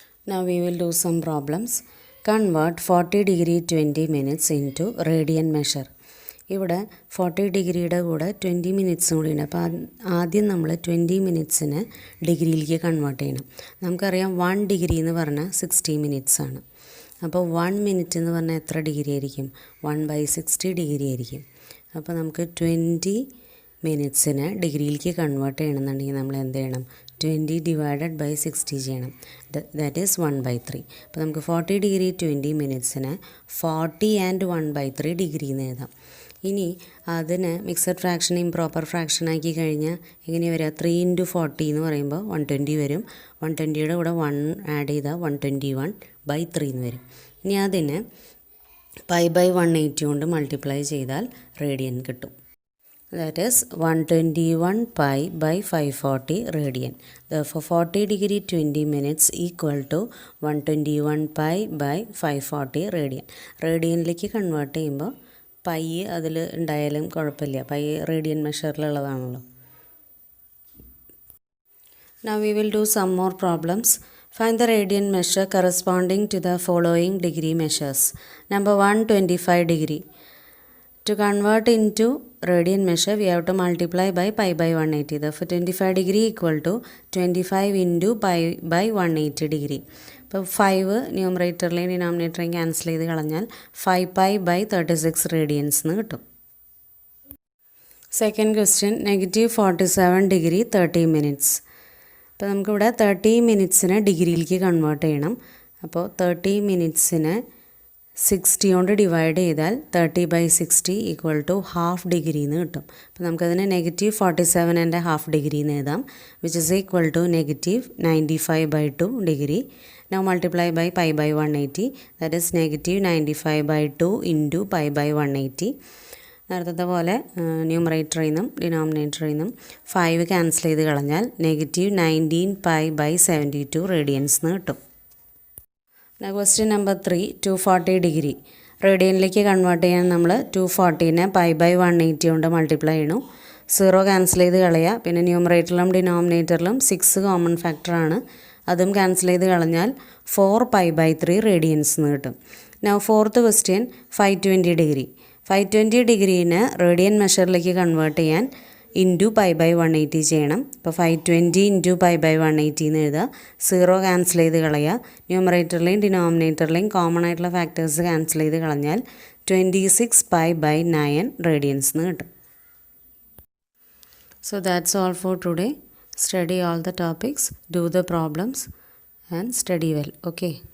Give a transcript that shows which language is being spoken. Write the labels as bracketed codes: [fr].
[en] Now we will do some problems. Convert 40 degree 20 minutes into radian measure. [ml] ഇവിടെ 40 ഡിഗ്രിയുടെ കൂടെ 20 മിനിറ്റ്സും കൂടി ഉണ്ട്. അപ്പോൾ ആദ്യം നമ്മൾ 20 മിനിറ്റ്സിന് ഡിഗ്രിയിലേക്ക് കൺവേർട്ട് ചെയ്യണം. നമുക്കറിയാം 1 ഡിഗ്രി എന്ന് പറഞ്ഞാൽ 60 മിനിറ്റ്സ് ആണ്. അപ്പോൾ 1 മിനിറ്റ് എന്ന് പറഞ്ഞാൽ എത്ര ഡിഗ്രി ആയിരിക്കും? 1/60 ഡിഗ്രി ആയിരിക്കും. അപ്പോൾ നമുക്ക് 20 മിനിറ്റ്സിന് ഡിഗ്രിയിലേക്ക് കൺവേർട്ട് ചെയ്യണമെന്നുണ്ടെങ്കിൽ നമ്മൾ എന്ത് ചെയ്യണം? 20 ഡിവൈഡഡ് ബൈ 60 ചെയ്യണം. [en] that is [ml] 1/3. അപ്പോൾ നമുക്ക് 40 ഡിഗ്രി 20 മിനിറ്റ്സിന് 40 ആൻഡ് 1/3 ഡിഗ്രി എന്ന് എഴുതാം. ഇനി അതിന് മിക്സഡ് ഫ്രാക്ഷൻ ഇംപ്രോപ്പർ ഫ്രാക്ഷൻ ആക്കി കഴിഞ്ഞാൽ എങ്ങനെയാണ് വരിക? 3 ഇൻറ്റു 40 എന്ന് പറയുമ്പോൾ 120 വരും. 120യുടെ കൂടെ 1 ആഡ് ചെയ്താൽ 121/3 എന്ന് വരും. ഇനി അതിന് π/180 കൊണ്ട് മൾട്ടിപ്ലൈ ചെയ്താൽ റേഡിയൻ കിട്ടും. [en] That is 121π/540 radian. Therefore 40 degree 20 minutes equal to 121π/540 radian. [ml] റേഡിയനിലേക്ക് convert ചെയ്യുമ്പോൾ പൈ അതിൽ ഉണ്ടായാലും കുഴപ്പമില്ല. Pi radian മെഷറിലുള്ളതാണല്ലോ. [en] Now we will do some more problems. Find the radian measure corresponding to the following degree measures. Number 1, 25 degree. To convert into radian measure, we have to multiply by π/180. Therefore 25 degree equal to 25 into π/180 degree. [ml] ഇപ്പോൾ 5 ന്യൂമറേറ്ററിലെയും ഡിനോമിനേറ്ററേയും cancel ചെയ്ത് കളഞ്ഞാൽ 5π/36 radians എന്ന് കിട്ടും. Second question, -47 degree 30 minutes. അപ്പോൾ നമുക്കിവിടെ 30 മിനിറ്റ്സിനെ ഡിഗ്രിയിലേക്ക് convert ചെയ്യണം. അപ്പോൾ 30 മിനിറ്റ്സിനെ 60 കൊണ്ട് ഡിവൈഡ് ചെയ്താൽ 30/60 ഈക്വൽ ടു ഹാഫ് ഡിഗ്രി എന്ന് കിട്ടും. അപ്പോൾ നമുക്കതിനെ -47.5 ഡിഗ്രി എന്ന് എഴുതാം, [en] which is equal to [ml] -95/2 degree. [en] Now multiply by π/180, that is -95/2 into π/180. [ml] നേരത്തെ പോലെ ന്യൂമറേറ്ററിൽ നിന്നും ഡിനോമിനേറ്ററിൽ നിന്നും 5 ക്യാൻസൽ ചെയ്ത് കളഞ്ഞാൽ -19π/72 റേഡിയൻസ് എന്ന് കിട്ടും. Question number 3, 240 degree. റേഡിയനിലേക്ക് കൺവേർട്ട് ചെയ്യാൻ നമ്മൾ 240നെ π/180 കൊണ്ട് മൾട്ടിപ്ലൈ ചെയ്യണു. 0 ക്യാൻസൽ ചെയ്ത് കളയുക. പിന്നെ ന്യൂമറേറ്ററിലും ഡിനോമിനേറ്ററിലും 6 കോമൺ ഫാക്ടറാണ്, അതും ക്യാൻസൽ ചെയ്ത് കളഞ്ഞാൽ 4π/3 റേഡിയൻസ് എന്ന് കിട്ടും. [en] now fourth question, [ml] 520 degree. 520 ഡിഗ്രീനെ radian മെഷറിലേക്ക് convert ചെയ്യാൻ ഇൻറ്റു പൈ ബൈ 180 ചെയ്യണം. ഇപ്പോൾ 520 ഇൻറ്റു പൈ ബൈ 180 എന്ന് എഴുതുക. 0 ക്യാൻസൽ ചെയ്ത് കളയുക. ന്യൂമറേറ്ററിലെയും ഡിനോമിനേറ്ററിലെയും കോമൺ ആയിട്ടുള്ള ഫാക്ടേഴ്സ് ക്യാൻസൽ ചെയ്ത് കളഞ്ഞാൽ 26 പൈ ബൈ 9 റേഡിയൻസ് എന്ന് കിട്ടും. [en] So that's all for today. Study all the topics, do the problems and study well. Okay.